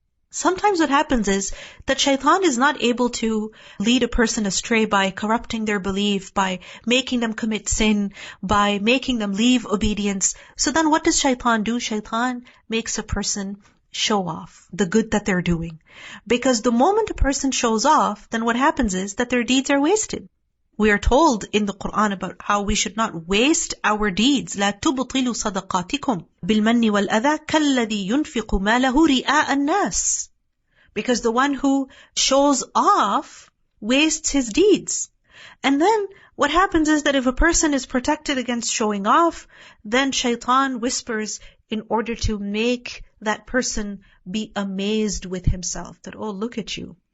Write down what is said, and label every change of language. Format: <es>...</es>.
<en>Sometimes what happens is that shaitan is not able to lead a person astray by corrupting their belief, by making them commit sin, by making them leave obedience. So then what does shaitan do? Shaitan makes a person show off the good that they're doing. Because the moment a person shows off, then what happens is that their deeds are wasted. We are told in the Quran about how we should not waste our deeds.</en> <ar>لا تبطلوا صدقاتكم بالمن والأذى كالذي ينفق ماله رئاء الناس.</ar> <en>Because the one who shows off wastes his deeds. And then what happens is that if a person is protected against showing off, then shaitan whispers in order to make that person be amazed with himself. That, look at you.</en>